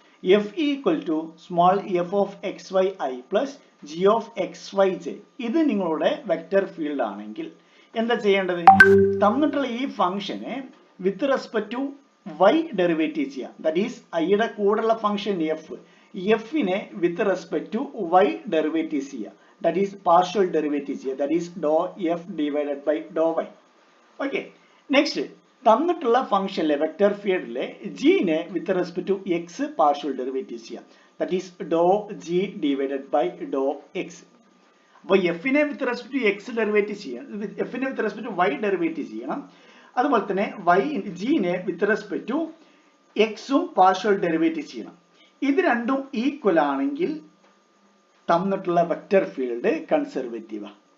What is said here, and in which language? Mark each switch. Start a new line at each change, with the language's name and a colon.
English: F equal to small f of x y i plus g of x y j.
Malayalam: ഇത് നിങ്ങളുടെ vector field ആണെങ്കിൽ എന്താ ചെയ്യേണ്ടത്? തന്നിട്ടുള്ള ഈ ഫംഗ്ഷനെ with respect to Y derivative ചെയ്യാം.
English: that is
Malayalam: ഐയുടെ കൂടെയുള്ള ഫംഗ്ഷൻ എഫിനെ with respect to Y derivative ചെയ്യാം.
English: That is partial derivative here, that is dou f divided by dou y. Okay, next
Malayalam: തന്നിട്ടുള്ള ഫംഗ്ഷനിലെ വെക്റ്റർ ഫീൽഡിലെ g നെ with respect to x partial derivative ചെയ്യാം.
English: That is dou g divided by dou x.
Malayalam: അപ്പോൾ f നെ with respect to x derivative ചെയ്യണം, f നെ with respect to y derivative ചെയ്യണം. അതുപോലെ തന്നെ g നെ വിത്ത് റെസ്പെക്ട് ടു x ഉം പാർഷ്യൽ ഡെറിവേറ്റീവ് ചെയ്യണം. ഇത് രണ്ടും ഈക്വൽ ആണെങ്കിൽ തന്നിട്ടുള്ള വെക്റ്റർ ഫീൽഡ് കൺസർവേറ്റീവ്.